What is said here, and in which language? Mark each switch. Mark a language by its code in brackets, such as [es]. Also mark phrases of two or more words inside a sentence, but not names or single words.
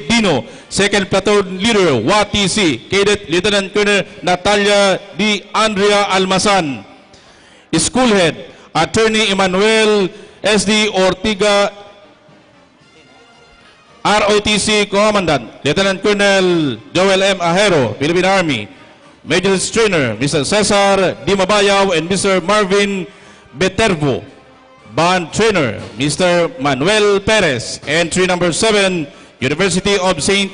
[en] Dino, Second Platoon Leader WATC, Cadet Lieutenant Colonel Natalia D. Andrea Almasan, School Head, Attorney Emmanuel S.D. Ortiga, ROTC Commandant, Lieutenant Colonel Joel M. Ahero, Philippine Army, Major Trainer, Mr. Cesar Dimabayaw and Mr. Marvin Betervo. Band Trainer, Mr. Manuel Perez. Entry number 7, University of St.